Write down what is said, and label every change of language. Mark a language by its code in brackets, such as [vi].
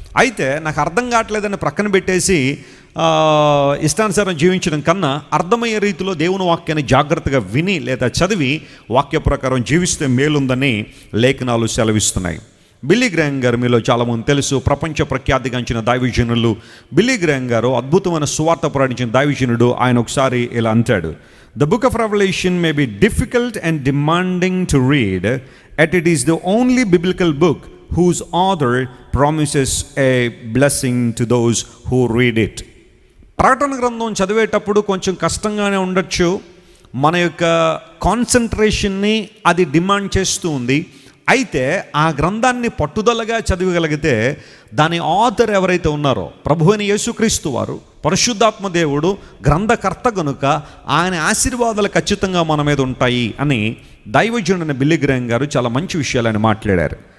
[te] అయితే నాకు అర్థం కావట్లేదని ప్రక్కన పెట్టేసి ఇష్టానుసారం జీవించడం కన్నా అర్థమయ్యే రీతిలో దేవుని వాక్యాన్ని జాగ్రత్తగా విని లేదా చదివి వాక్య ప్రకారం జీవిస్తే మేలుందని లేఖనాలు సెలవిస్తున్నాయి. బిల్లీ గ్రాహం గారు మీలో చాలామంది తెలుసు, ప్రపంచ ప్రఖ్యాతిగాంచిన దైవజనులు. బిల్లీ గ్రాహం గారు అద్భుతమైన సువార్త ప్రకటించిన దైవజనుడు. [en] ఆయన ఒకసారి ఇలా అంటాడు, the book of Revelation may be difficult and demanding to read, yet it is the only biblical book whose author promises a blessing to those who read it. [te] ప్రకటన గ్రంథం చదివేటప్పుడు కొంచెం కష్టంగానే ఉండొచ్చు, మన యొక్క కాన్సన్ట్రేషన్ని అది డిమాండ్ చేస్తూ ఉంది. అయితే ఆ గ్రంథాన్ని పట్టుదలగా చదివగలిగితే దాని ఆథర్ ఎవరైతే ఉన్నారో, ప్రభువైన యేసుక్రీస్తు వారు, పరిశుద్ధాత్మ దేవుడు గ్రంథకర్త గనుక ఆయన ఆశీర్వాదాలు ఖచ్చితంగా మన మీద ఉంటాయి అని దైవజనుడైన బిల్లీ గ్రాహం గారు చాలా మంచి విషయాలు ఆయన మాట్లాడారు.